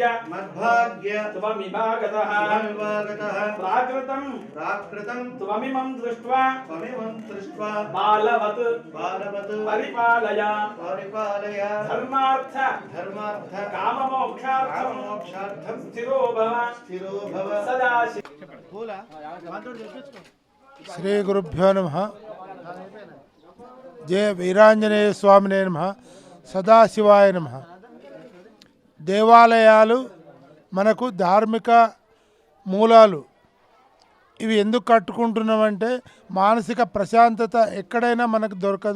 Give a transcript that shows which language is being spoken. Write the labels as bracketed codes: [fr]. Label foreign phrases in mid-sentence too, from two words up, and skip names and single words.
[sa] त्वमिवागतः प्राकृतं त्वमिमं दृष्ट्वा बालवत् परिपालय धर्मार्थ काममोक्षार्थं स्थिरो भव सदाशिव। శ్రీ గురుభ్యో నమః. జయ వీరాంజనేయ స్వామినే నమః. సదాశివాయ నమః. [te] దేవాలయాలు మనకు ధార్మిక మూలాలు. ఇవి ఎందుకు కట్టుకుంటున్నామంటే మానసిక ప్రశాంతత ఎక్కడైనా మనకు దొరకదు.